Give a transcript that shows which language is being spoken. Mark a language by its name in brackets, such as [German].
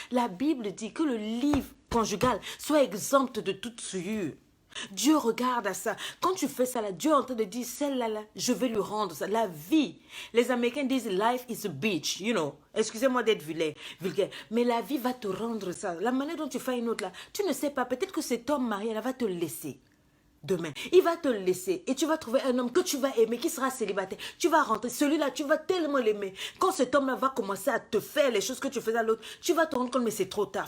[French] La Bible dit que le livre conjugal soit exempt de toute souillure. Dieu regarde à ça. Quand tu fais ça là, Dieu est en train de dire, celle-là, je vais lui rendre ça. La vie. Les Américains disent, [English] life is a beach, you know. [French] Excusez-moi d'être vulgaire. Mais la vie va te rendre ça. La manière dont tu fais une autre là, tu ne sais pas. Peut-être que cet homme marié là va te laisser. Demain, il va te laisser et tu vas trouver un homme que tu vas aimer, qui sera célibataire. Tu vas rentrer, celui-là, tu vas tellement l'aimer. Quand cet homme-là va commencer à te faire les choses que tu faisais à l'autre, tu vas te rendre compte, mais c'est trop tard.